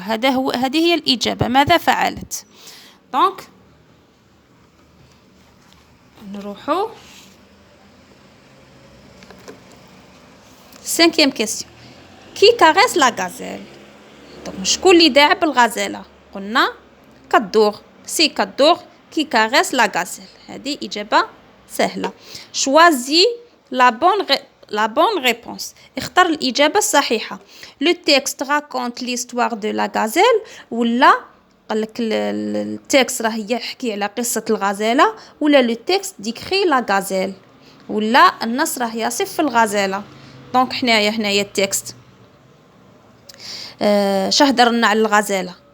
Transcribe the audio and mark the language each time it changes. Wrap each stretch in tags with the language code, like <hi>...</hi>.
<ar>هذه هي الإجابة. ماذا فعلت؟ دونك نروحوا 5e question.</ar> <fr>Qui caresse la gazelle?</fr> <ar>دونك شكون اللي داعب الغزالة؟ قلنا كدور.</ar> <fr>سي كدور qui caresse la gazelle.</fr> <ar>هذه إجابة سهلة.</ar> <fr>Choisis la bonne réponse.</fr> <ar>اختار الإجابة الصحيحة.</ar> <fr>Le texte raconte l'histoire de la gazelle</fr> <ar>ولا قالك التكست راه يحكي على قصة الغزالة ولا</ar> <fr>le texte décrit la gazelle</fr> <ar>ولا النص راه يصف الغزالة. دونك هنايا التكست شهدر لنا على الغزالة.</ar>